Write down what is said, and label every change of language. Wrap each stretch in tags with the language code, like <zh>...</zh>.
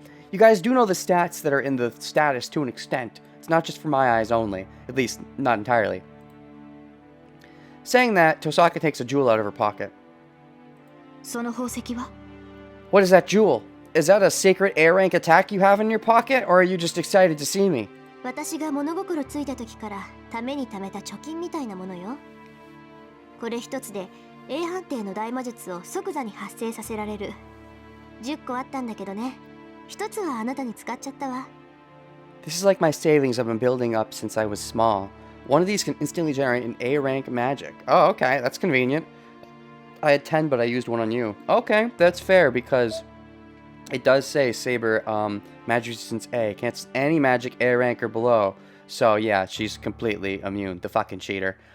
<en>You guys do know the stats that are in the status to an extent. It's not just for my eyes only. At least, not entirely. Saying that, Tosaka takes a jewel out of her pocket.</en> <ja>その宝石は?</ja> <en>What is that jewel? Is that a sacred A rank attack you have in your pocket, or are you just excited to see me?</en> <ja>私が物心ついた時からために貯めた貯金みたいなものよ。これ一つで A 判定の大魔術を即座に発生させられる。 10個あったんだけどね。一つはあなたに使っちゃったわ。</ja> <en>This is like my savings I've been building up since I was small. One of these can instantly generate an A rank magic. Oh, okay, that's convenient. I had 10, but I used one on you. Okay, that's fair, because it does say Saber, magic resistance A. Cancels any magic A rank or below. So, yeah, she's completely immune. The fucking cheater.</en>